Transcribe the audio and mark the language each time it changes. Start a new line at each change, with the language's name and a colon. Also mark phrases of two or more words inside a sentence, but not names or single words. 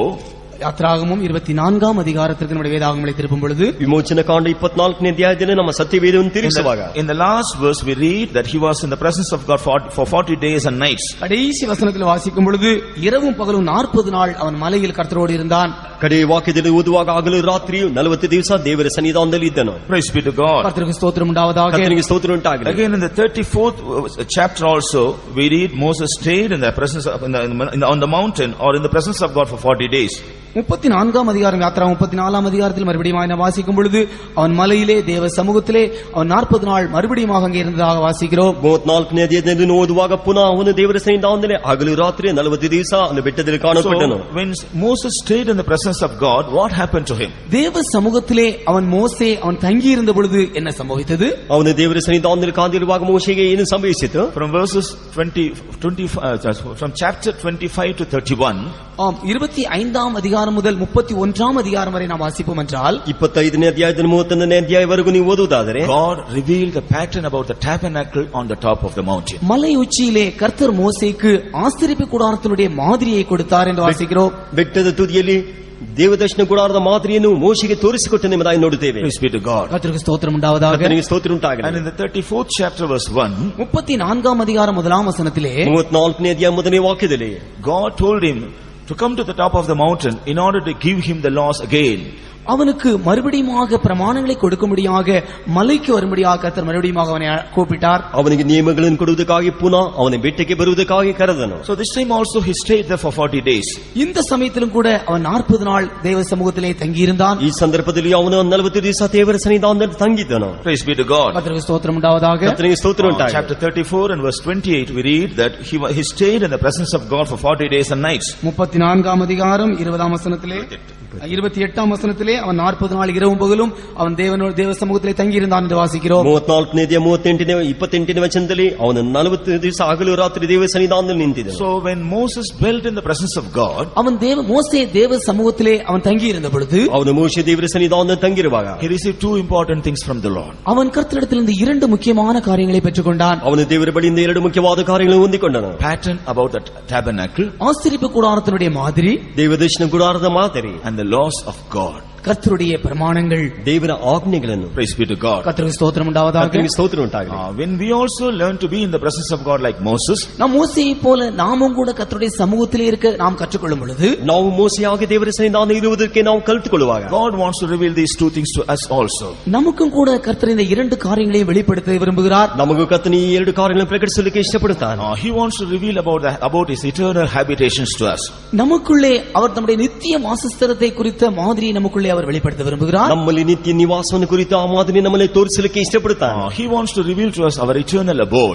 Tamil: யாத்ராகமம் 24ஆம் அதிகாரத்திற்கு நம்முடைய வேதாகமத்தை திருப்பும் பொழுது
Kannada: ವಿಮೋಚನ ಕಾಂಡ 24ನೇ ಅಧ್ಯಾಯದಲ್ಲಿ ನಮ್ಮ ಸತ್ಯವೇದವನ್ನು ತಿರುಗಿಸುವಾಗ
English: in the last verse we read that he was in the presence of God for 40 days and nights.
Tamil: கடைசி வசனத்தில் வாசிக்கும் பொழுது இரவும் பகலும் 40 நாள் அவன் மலையில் கர்த்தரோடு இருந்தான்.
Kannada: ಕಡೆ ವಾಕ್ಯದಲ್ಲಿ ಓದುವಾಗ ಹಗಲು ರಾತ್ರಿಯು 40 ದಿವಸ ದೇವರ ಸನ್ನಿಧಾನದಲ್ಲಿ ಇದ್ದನು.
English: Praise be to God.
Tamil: கர்த்தருக்கு ஸ்தோத்திரம் உண்டாவதாக.
Kannada: ಕರ್ತನಿಗೆ ಸ್ತೋತ್ರ ಉಂಟಾಗಲಿ.
English: Again in the 34th chapter also we read Moses stayed in the presence of on the mountain or in the presence of God for 40 days.
Tamil: 34ஆம் அதிகாரம் யாத்ரா 34ஆம் அதிகாரத்தில் மறுபடியும் நாம் வாசிக்கும் பொழுது அவன் மலையிலே தேவ சமூகத்திலே அவன் 40 நாள் மறுபடியும் அங்கே இருந்ததாக வாசிக்கிறோம்.
Kannada: 34ನೇ ಅಧ್ಯಾಯದಲ್ಲಿ ಓದುವಾಗ ಪುನಃ ಅವನು ದೇವರ ಸನ್ನಿಧಾನದಲ್ಲಿ ಹಗಲು ರಾತ್ರಿ 40 ದಿವಸ ಅವನು ಬೆಟ್ಟದಲ್ಲಿ ಕಾಣಲ್ಪಟ್ಟನು.
English: So when Moses stayed in the presence of God, what happened to him?
Tamil: தேவ சமூகத்திலே அவன் தங்கி இருந்த பொழுது என்ன சம்பவித்தது?
Kannada: ಅವನು ದೇವರ ಸನ್ನಿಧಾನದಲ್ಲಿ ಕಾದಿರುವಾಗ ಮೋಶೆಗೆ ಏನು ಸಂಭವಿಸಿತು?
English: From verses from chapter 25 to 31,
Tamil: 25ஆம் அதிகாரம் முதல் 31ஆம் அதிகாரம் வரை நாம் வாசிப்போம் என்றால்
Kannada: 25ನೇ ಅಧ್ಯಾಯದಿಂದ 31ನೇ ಅಧ್ಯಾಯವರೆಗೂ ನೀವು ಓದುವುದಾದರೆ
English: God revealed the pattern about the tabernacle on the top of the mountain.
Tamil: மலை உச்சியிலே கர்த்தர் மோசேக்கு ஆசரிப்பு கூடாரத்தினுடைய மாதிரியை கொடுத்தார் என்று வாசிக்கிறோம்.
Kannada: ಬೆಟ್ಟದ ತುದಿಯಲ್ಲಿ ದೇವದರ್ಶನ ಗುಡಾರದ ಮಾದರಿಯನ್ನು ಮೋಶೆಗೆ ತೋರಿಸಿಕೊಟ್ಟನು ಎಂಬುದಾಗಿ ನೋಡುತ್ತೇವೆ.
English: Praise be to God.
Tamil: கர்த்தருக்கு ஸ்தோத்திரம் உண்டாவதாக.
Kannada: ಕರ್ತನಿಗೆ ಸ್ತೋತ್ರ ಉಂಟಾಗಲಿ.
English: And in the 34th chapter verse 1,
Tamil: 34ஆம் அதிகாரம் முதலாம் வசனத்திலே
Kannada: 34ನೇ ಅಧ್ಯಾಯ ಮೊದಲನೇ ವಾಕ್ಯದಲ್ಲಿ
English: God told him to come to the top of the mountain in order to give him the laws again.
Tamil: அவனுக்கு மறுபடியுமாக பிரமாணங்களை கொடுக்கும்படியாக மலைக்கு வரும்படியாக கர்த்தர் மறுபடியுமாக அவனை கூப்பிட்டார்.
Kannada: ಅವನಿಗೆ ನಿಯಮಗಳನ್ನು ಕೊಡುವುದಕ್ಕಾಗಿ ಪುನಃ ಅವನ ಬೆಟ್ಟಕ್ಕೆ ಬರುವುದಕ್ಕಾಗಿ ಕರೆದನು.
English: So this time also he stayed there for 40 days.
Tamil: இந்த சமயத்திலும் கூட அவன் 40 நாள் தேவ சமூகத்திலே தங்கி இருந்தான்.
Kannada: ಈ ಸಂದರ್ಭದಲ್ಲಿ ಅವನು 40 ದಿವಸ ದೇವರ ಸನ್ನಿಧಾನದಲ್ಲಿ ತಂಗಿದ್ದನು.
English: Praise be to God.
Tamil: கர்த்தருக்கு ஸ்தோத்திரம் உண்டாவதாக.
Kannada: ಕರ್ತನಿಗೆ ಸ್ತೋತ್ರ ಉಂಟಾಗಲಿ.
English: Chapter 34 and verse 28 we read that he stayed in the presence of God for 40 days and nights.
Tamil: 34ஆம் அதிகாரம் 20ஆம் வசனத்திலே 28ஆம் வசனத்திலே அவன் 40 நாள் இரவும் பகலும் அவன் தேவ சமூகத்திலே தங்கி இருந்தான் என்று வாசிக்கிறோம்.
Kannada: 34ನೇ ಅಧ್ಯಾಯ 28ನೇ ವಚನದಲ್ಲಿ ಅವನು 40 ದಿವಸ ಹಗಲು ರಾತ್ರಿ ದೇವ ಸನ್ನಿಧಾನದಲ್ಲಿ ನಿಂತಿದ್ದನು.
English: So when Moses dwelt in the presence of God,
Tamil: மோசே தேவ சமூகத்திலே அவன் தங்கி இருந்த பொழுது
Kannada: ಅವನು ಮೋಶೆ ದೇವರ ಸನ್ನಿಧಾನದಲ್ಲಿ ತಂಗಿರುವಾಗ
English: he received 2 important things from the Lord.
Tamil: அவன் கர்த்தரிடத்திலிருந்து 2 முக்கியமான காரியங்களை பெற்றுக்கொண்டான்.
Kannada: ಅವನು ದೇವರ ಬಳಿಯಿಂದ 2 ಮುಖ್ಯವಾದ ಕಾರ್ಯಗಳನ್ನು ಹೊಂದಿಕೊಂಡನು.
English: Pattern about the tabernacle,
Tamil: ஆசரிப்பு கூடாரத்தினுடைய மாதிரி,
Kannada: ದೇವದರ್ಶನ ಗುಡಾರದ ಮಾದರಿ,
English: and the laws of God.
Tamil: கர்த்தருடைய பிரமாணங்கள்,
Kannada: ದೇವರ ಆಜ್ಞೆಗಳನ್ನು.
English: Praise be to God.
Tamil: கர்த்தருக்கு ஸ்தோத்திரம் உண்டாவதாக.
Kannada: ಕರ್ತನಿಗೆ ಸ್ತೋತ್ರ ಉಂಟಾಗಲಿ.
English: When we also learn to be in the presence of God like Moses,
Tamil: நாம் மோசேயை போல நாமும் கூட கர்த்தருடைய சமூகத்திலே இருக்க நாம் கற்றுக்கொள்ளும் பொழுது,
Kannada: ನಾವು ಮೋಸೆಯಾಗಿ ದೇವರ ಸನ್ನಿಧಾನ ಇರುವುದಕ್ಕೆ ನಾವು ಕಲಿತುಕೊಳ್ಳುವಾಗ,
English: God wants to reveal these two things to us also.
Tamil: நமக்கும் கூட கர்த்தர் இந்த இரண்டு காரியங்களையும் வெளிப்படுத்த விரும்புகிறார்.
Kannada: ನಮಗೂ ಕರ್ತನು ಈ ಎರಡು ಕಾರ್ಯಗಳನ್ನು ಪ್ರಕಟಿಸಲಿಕ್ಕೆ ಇಷ್ಟಪಡುತ್ತಾನೆ.
English: He wants to reveal about his eternal habitations to us.
Tamil: நமக்குள்ளே அவர் நம்முடைய நித்திய வாசஸ்தலத்தை குறித்த மாதிரியை நமக்குள்ளே அவர் வெளிப்படுத்த விரும்புகிறார்.
Kannada: ನಮ್ಮಲ್ಲಿ ನಿತ್ಯ ನಿವಾಸವನ್ನು ಕುರಿತು ಆ ಮಾದರಿ ನಮ್ಮಲ್ಲಿ ತೋರಿಸಲಿಕ್ಕೆ ಇಷ್ಟಪಡುತ್ತಾನೆ.
English: He wants to reveal to us our eternal abode.